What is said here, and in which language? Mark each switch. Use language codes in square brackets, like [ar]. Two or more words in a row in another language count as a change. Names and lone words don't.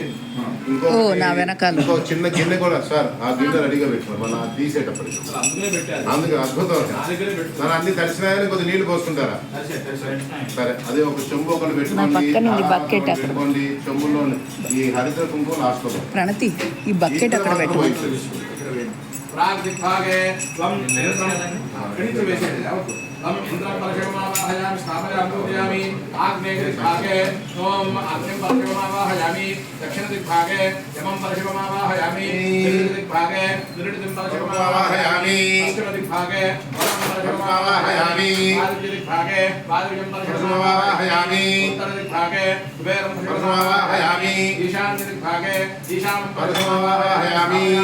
[te] ఇంకో చిన్న గిన్నె కూడా సార్ ఆ గిన్నె రెడీగా పెట్టుకోండి మళ్ళీ తీసేటప్పటికి. అందుకే అద్భుతం సార్. అన్ని తడిసినాయని కొద్దిగా నీళ్లు పోసుకుంటారా? సరే అదే ఒక చెంబు ఒకటి పెట్టుకోండి. చెంబులో ఈ హరిత కుంకుమ లాస్ట్ లో ప్రణతి ఈ బకెట్ అక్కడ పెట్టుకోండి. [sa] इंद्रं परशुमावाहयामि स्थापयामि पूजयामि आग्नेयदिग्भागे ओम अग्निं परशुमावाहयामि दक्षिणदिग्भागे यमं परशुमावाहयामि दिग्भागे निरुडिं परशुमावाहयामि पश्चिमदिग्भागे वरं परशुमावाहयामि आदित्यदिग्भागे वायुं परशुमावाहयामि उत्तरदिग्भागे कुबेरं परशुमावाहयामि ईशान्यदिग्भागे ईशानं परशुमावाहयामि